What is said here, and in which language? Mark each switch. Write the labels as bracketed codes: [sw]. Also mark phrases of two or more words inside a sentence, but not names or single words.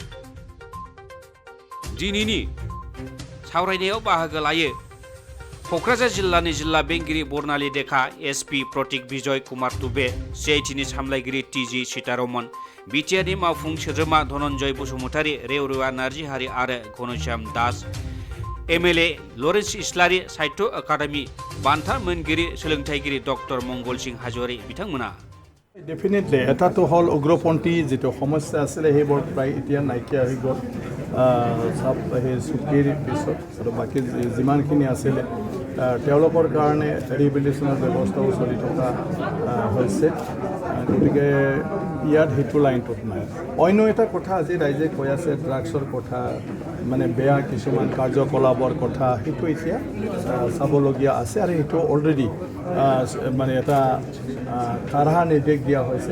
[brx] दिनैनि सावरायनायाव बाहागो लायो क'क्राझार जिल्लानि जिल्ला बेंगिरि बर्नाली देखा, एसपि प्रतीक बिजय कुमार तुबे, सिआइटिनि सामलायगिरि टिजि सीतारमन, बिटिआरनि मावफुं सोद्रोमा धनन्जय बसुमतारी, रेवरेवा नार्जिहारि आरो घनश्याम दास, एमएलए लरेन्स इस्लारि, साहित्य एकाडेमि बान्था मोनगिरि सोलोंथाइगिरि डक्टर मंगल सिंह हाज'वारी बिथांमोना। [as] ডেফিনেটলি এটাতো হল উগ্ৰপন্থী জিতু সমস্যা आছিলে সেইবোৰ প্ৰায় এতিয়া নাইকিয়া হৈ গ'ল সব সেই চুক্তিৰ পিছত আৰু বাকী যিমানখিনি আছিলে তেওঁলোকৰ কাৰণে ৰিহেবিলিটেশ্যনৰ ব্যৱস্থাও চলি থকা হৈছে। গতিকে ইয়াত সেইটো লাইনটোত নাই। অন্য এটা কথা আজি ৰাইজে কৈ আছে ড্ৰাগছৰ কথা, মানে বেয়া কিছুমান কাৰ্যকলাপৰ কথা, সেইটো এতিয়া চাবলগীয়া আছে আৰু সেইটো অলৰেডি মানে এটা কাঢ়া নিৰ্দেশ দিয়া হৈছে।